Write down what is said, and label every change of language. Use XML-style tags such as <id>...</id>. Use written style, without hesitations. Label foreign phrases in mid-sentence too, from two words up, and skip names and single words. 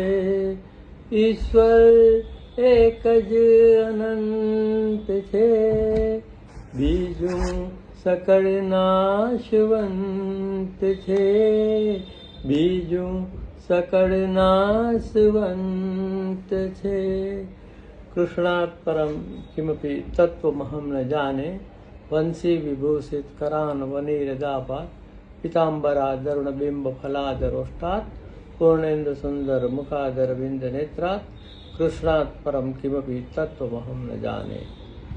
<gu>ઈશ્વર એક જ અનંત છે, બીજું સકળ નાશવંત છે, બીજું સકળ નાશવંત છે.</gu> <sa>कृष्णात् परम किमपि तत्त्वमहं न जाने वंशी विभूषित करान वनीरदापात् पीताम्बरादरुणबिम्ब फलादरोष्टात् पूर्णेन्दु सुंदर मुखादर विंद नेत्रात् कृष्णात् परम किमपि तत्त्वमहं न जाने।</sa>